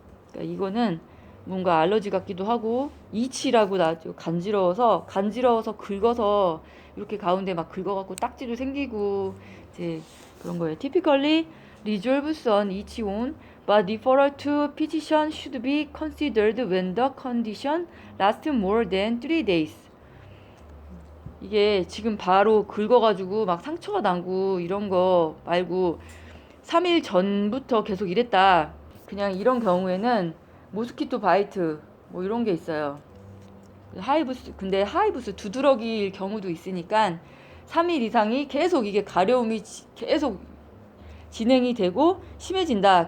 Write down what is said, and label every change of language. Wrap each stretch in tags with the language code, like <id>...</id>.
<ko>그러니까 이거는 뭔가 알러지 같기도 하고 이치라고 나죠. 간지러워서 긁어서 이렇게 가운데 막 긁어갖고 딱지도 생기고 이제 그런 거예요.</ko> <en>Typically resolves on each wound, but referral to physician should be considered when the condition lasts more than 3 days.</en> <ko>이게 지금 바로 긁어가지고 막 상처가 나고 이런 거 말고 3일 전부터 계속 이랬다. 그냥 이런 경우에는 모스키토 바이트 뭐 이런 게 있어요. 근데 하이브스 두드러기일 경우도 있으니까 3일 이상이 계속 이게 가려움이 계속 진행이 되고 심해진다.</ko>